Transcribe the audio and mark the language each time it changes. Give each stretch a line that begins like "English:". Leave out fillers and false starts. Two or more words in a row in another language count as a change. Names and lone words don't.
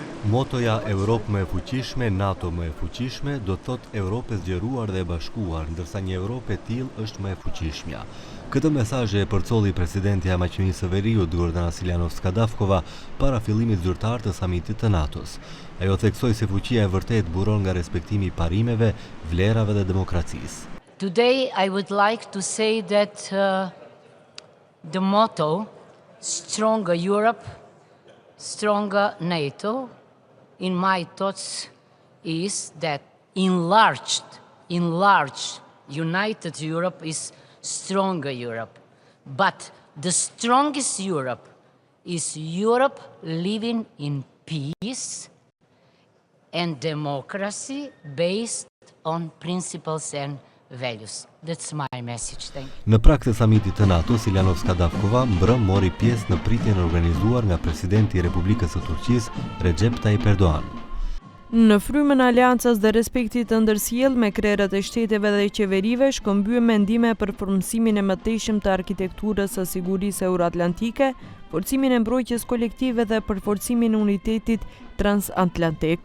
Albanian: Motoja Europë më e fuqishme, NATO më e fuqishme, do të thotë Europë e zgjeruar dhe e bashkuar, ndërsa një Europë e tillë është më e fuqishmja. Këtë mesazh e përcolli presidentja e Maqedonisë së Veriut, Gordana Siljanovska-Davkova, para fillimit zyrtar të samitit të NATO-s. Ajo theksoi se fuqia e vërtetë buron nga respektimi i parimeve, vlerave dhe demokracisë.
English: Today I would like to say that the motto Stronger Europe, Stronger NATO, in my thoughts, is that enlarged, united Europe is stronger Europe. But the strongest Europe is Europe living in peace and democracy based on principles and values. That's my message. Thank you.
Albanian: Në prag të samitit të NATO, Siljanovska-Davkova mbrëm mori pjesë në pritjen organizuar nga presidenti i Republikës së Turqisë, Recep Tayyip Erdogan. Në frymën e aleancës dhe respektit të ndërsjellë me krerët e shteteve dhe qeverive, shkëmbyen mendime për formësimin e mëtejshëm të arkitekturës së sigurisë euroatlantike, forcimin e mbrojtjes kolektive dhe përforcimin e unitetit transatlantik.